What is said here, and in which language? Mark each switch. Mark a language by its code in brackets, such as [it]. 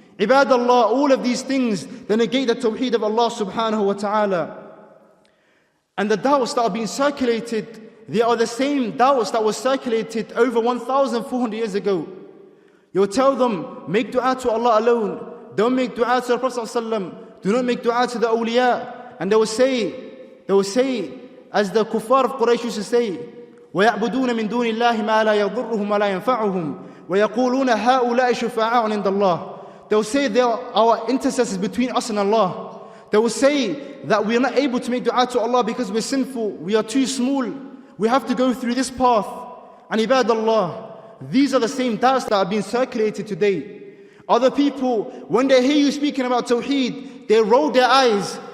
[en] Ibadallah, all of these things, they negate the Tawheed of Allah subhanahu wa ta'ala. And the doubts that are being circulated, they are the same doubts that were circulated over 1,400 years ago. You'll tell them, make dua to Allah alone. Don't make dua to the Prophet ﷺ. Do not make dua to the awliya. And they will say, as the kuffar of Quraysh used to say, [ar] وَيَعْبُدُونَ مِن دُونِ اللَّهِ مَا لَا يَضُرُّهُمْ وَلَا يَنْفَعُهُمْ وَيَقُولُونَ هَؤُلَاءِ شُفَعَاءٌ عِنْدَ اللَّهِ. [en] They will say they are our intercessors between us and Allah. They will say that we are not able to make dua to Allah because we're sinful, we are too small, we have to go through this path. And ibadallah, these are the same doubts that are being circulated today. Other people, when they hear you speaking about Tawheed, they roll their eyes.